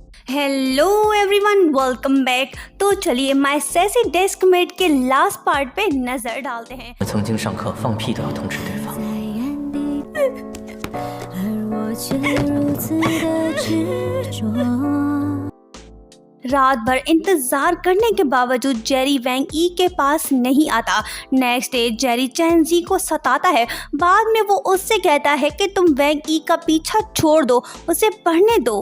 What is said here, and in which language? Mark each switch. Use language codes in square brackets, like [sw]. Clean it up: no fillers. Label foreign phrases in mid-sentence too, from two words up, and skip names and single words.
[en] Hello everyone, welcome back. [hi] तो चलिए माय सैसी डेस्कमेट के लास्ट पार्ट पे नजर डालते हैं। [zh] 我曾经上课放屁都要通知对方。 [hi] रात भर इंतजार करने के बावजूद जेरी वैंग ई के पास नहीं आता। नेक्स्ट डे जेरी चैन जी को सताता है। बाद में वो उससे कहता है कि तुम वैंग ई का पीछा छोड़ दो, उसे पढ़ने दो।